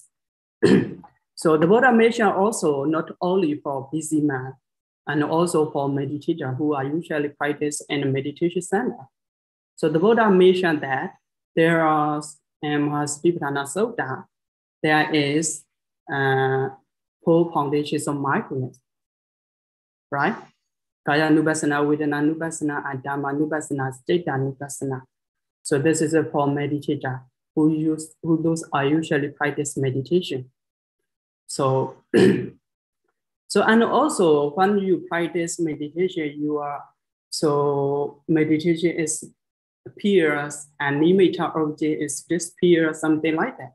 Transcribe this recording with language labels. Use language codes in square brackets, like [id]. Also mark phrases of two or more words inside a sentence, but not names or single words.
[en] So the Buddha mentioned also not only for busy man, and also for meditators who are usually practice in a meditation center. So the Buddha mentioned that there are Mahasatipatthana Sutta, there is 4 foundations of mindfulness, right? [pi] Kaya Nupassana, Vedana Nupassana, and Dhamma Nupassana, Citta Nupassana. [en] So this is for meditators who those are usually practice meditation. So, and also when you practice meditation, meditation is appears and image object is disappear, something like that.